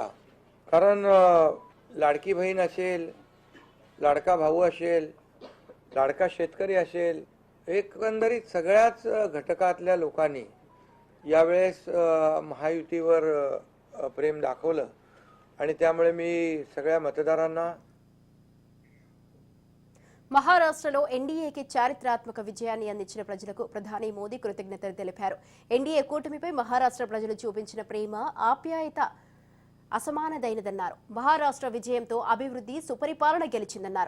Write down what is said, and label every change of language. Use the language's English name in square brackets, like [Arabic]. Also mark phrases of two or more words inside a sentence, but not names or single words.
[Marathi] कारण लाडकी बहीण असेल, लाडका भाऊ असेल, लाडका शेतकरी असेल, एकंदरीत सगळ्याच घटकातल्या लोकांनी यावेळेस महायुतीवर प्रेम दाखवलं आणि त्यामुळे मी सगळ्या मतदारांना [Telugu] మహారాష్ట్రలో ఎన్డీఏకి చారిత్రాత్మక విజయాన్ని అందించిన ప్రజలకు ప్రధాని మోదీ కృతజ్ఞతలు తెలిపారు. ఎన్డీఏ కూటమిపై మహారాష్ట్ర ప్రజలు చూపించిన ప్రేమ, ఆప్యాయత అసమానదైనదన్నారు. మహారాష్ట్ర విజయంతో అభివృద్ధి సుపరిపాలన గెలిచిందన్నారు.